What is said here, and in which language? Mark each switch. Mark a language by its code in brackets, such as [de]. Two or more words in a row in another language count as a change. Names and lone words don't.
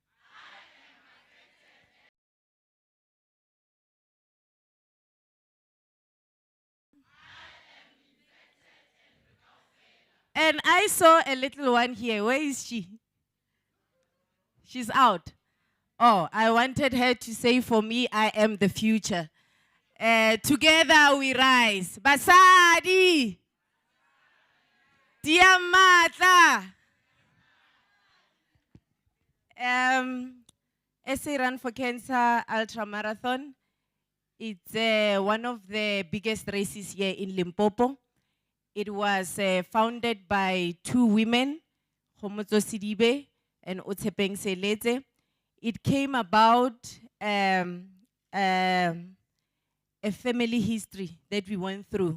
[en] And I saw a little one here. Where is she? She's out. Oh, I wanted her to say for me, I am the future. Together we rise. Basadi. Diamata. SA Run for Cancer Ultra Marathon. It's one of the biggest races here in Limpopo. It was founded by two women, Khomotso Sidibe and Otshepeng Seletse. It came about a family history that we went through.